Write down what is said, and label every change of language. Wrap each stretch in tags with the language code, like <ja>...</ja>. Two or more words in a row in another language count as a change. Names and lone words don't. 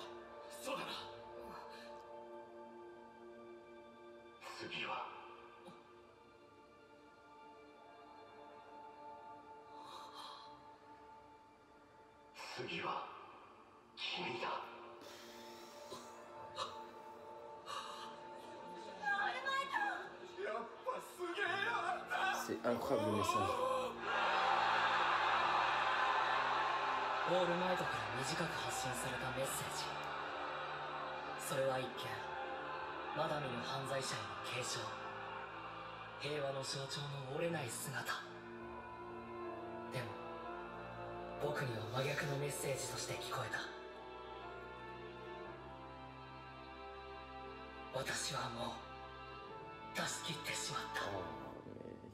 <ja>そうだな。次は次は君だ。やっぱすげえよあんた。</ja> <fr>C'est incroyable le message.</fr> <ja>オールマイトから短く発信されたメッセージ。それは一見まだ見ぬ犯罪者への継承、平和の象徴の折れない姿。でも僕には真逆のメッセージとして聞こえた。私はもう出し切ってしまった。</ja> <fr>Oh mec.</fr>